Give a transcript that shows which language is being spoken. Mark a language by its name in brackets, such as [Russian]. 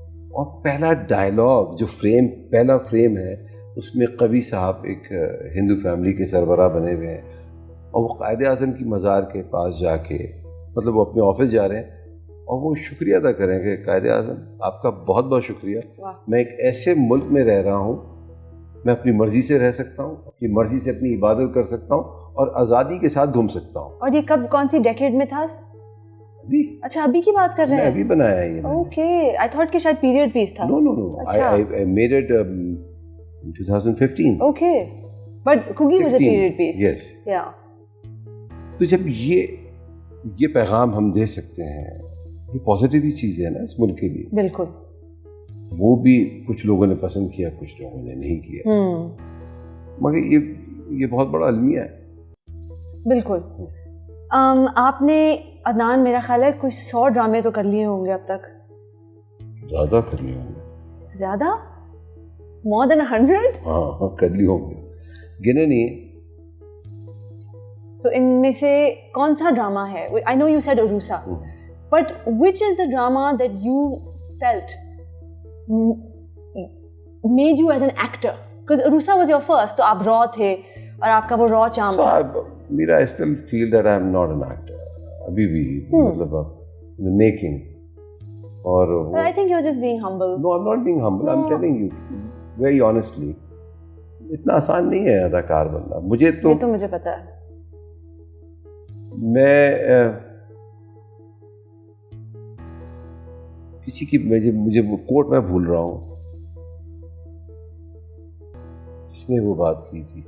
[Urdu] اور پہلا ڈائلاگ جو پہلا فریم ہے, اس میں قوی صاحب ایک ہندو فیملی کے سربراہ بنے ہوئے ہیں, اور وہ قائد اعظم کی مزار کے پاس جا کے, مطلب وہ اپنے آفس جا رہے ہیں, اور وہ شکریہ ادا کریں کہ قائد اعظم آپ کا بہت بہت شکریہ, میں ایک ایسے ملک میں رہ رہا ہوں, میں اپنی مرضی سے رہ سکتا ہوں, اپنی مرضی سے اپنی عبادت کر سکتا ہوں اور آزادی کے ساتھ گھوم سکتا ہوں. اور یہ کب, کون سی ڈیکیڈ میں تھا؟ ابھی. اچھا ابھی کی بات کر رہے ہیں؟ ابھی بنایا ہے یہ. [English] okay, I thought [Urdu] کہ شاید [English] Period piece تھا. No no no, I made it in 2015. Okay, but کوکی was a period piece. Yes. یا [Urdu] تو جب یہ پیغام ہم دے سکتے ہیں, یہ پازیٹیو ہی چیز ہے نا اس ملک کے لیے. بالکل. وہ بھی کچھ لوگوں نے پسند کیا, کچھ لوگوں نے نہیں کیا, مگر یہ بہت بڑا المیہ ہے. بالکل. آپ نے عدنان میرا خیال ہے کچھ 100 ڈرامے تو کر لیے ہوں گے اب تک. زیادہ کر لیے ہوں گے. زیادہ؟ [English] More than 100؟ [Urdu] ہاں کر لیے ہوں گے, گنے نہیں. تو ان میں سے کون سا ڈرامہ ہے؟ [English] I know you said Uroosa, but which is the drama that you felt made you as an actor? Because Uroosa was your first, [Urdu] تو آپ را تھے اور آپ کا وہ را چام تھا. [English] میرا I still feel that I am not an actor [Urdu] ابھی بھی, مطلب [English] the making. [Urdu] اور [English] I think you're just being humble. No, I'm not being humble. I'm telling you very honestly, [Urdu] اتنا آسان نہیں ہے اداکار بننا. مجھے تو, یہ تو مجھے پتا ہے. میں کسی کی, مجھے وہ کوٹ میں بھول رہا ہوں جس نے وہ بات کی تھی.